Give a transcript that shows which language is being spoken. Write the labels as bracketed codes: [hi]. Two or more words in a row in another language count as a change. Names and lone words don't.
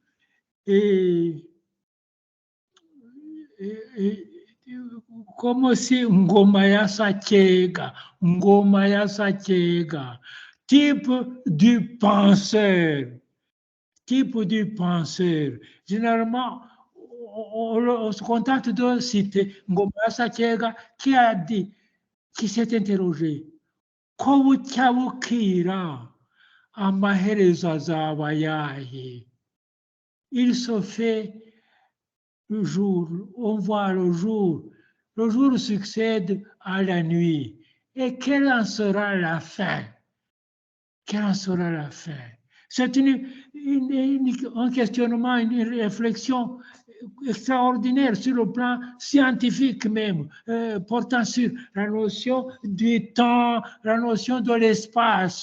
[fr] Ngoma ya Satyega, type du penseur, Généralement, on se contente de citer Ngoma ya Satyega qui s'est interrogé. [rw] Ko bucya bukira amaherezo azaba ayahe? [fr] Il se fait le jour, on voit le jour succède à la nuit. Et quelle en sera la fin? C'est un questionnement, une réflexion extraordinaire sur le plan scientifique même, portant sur la notion du temps, la notion de l'espace.